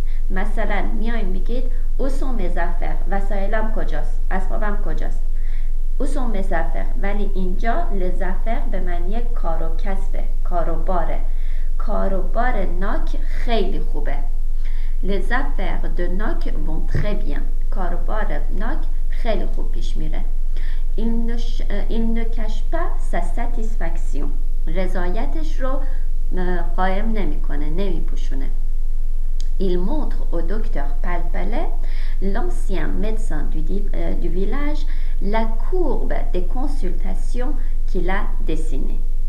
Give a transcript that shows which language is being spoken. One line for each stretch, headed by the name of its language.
Persian: مثلا میاین میگید او
French: sont mes affaires.
Persian: وسایلم کجاست؟ اسبابم کجاست؟ او sont mes affaires. ولی اینجا
French: les affaires
Persian: به معنی کار و کسبه، کار و باره. کار و بار ناک خیلی خوبه.
French: Les affaires de Nock vont très bien.
Persian: کار و بار ناک خیلی خوب پیش میره.
French: Il ne cache pas sa satisfaction.
Persian: رضایتش رو قایم نمیکنه، نمیپوشونه.
French: Il montre au docteur Parpalais, l'ancien médecin du village, la courbe des consultations qu'il a dessinée.